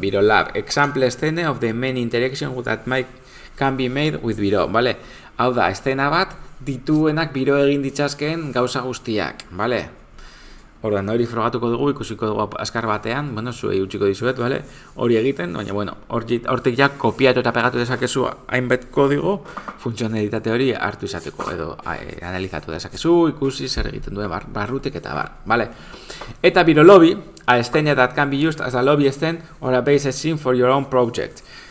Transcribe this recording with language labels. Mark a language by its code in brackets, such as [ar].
[en] Biro Lab, example scene of the main interaction that can be made with Biro, bale? [eu] Hau da, estena bat dituenak Biro egin ditzazkeen gauza guztiak, bale? Orduan, hori frogatuko dugu, ikusiko dugu azkar batean, bueno, zuei utziko dizuet, bale? Hori egiten, baina, bueno, hortik ja kopiatu eta pegatu dezakezu hainbat kodigo, funtzionalitate hori hartu izateko, edo analizatu dezakezu, ikusi zer egiten duen barrutik eta bar, bale? [en] Eta Biro Lobby, a scene that can be used as a lobby scene or a base scene for your own project.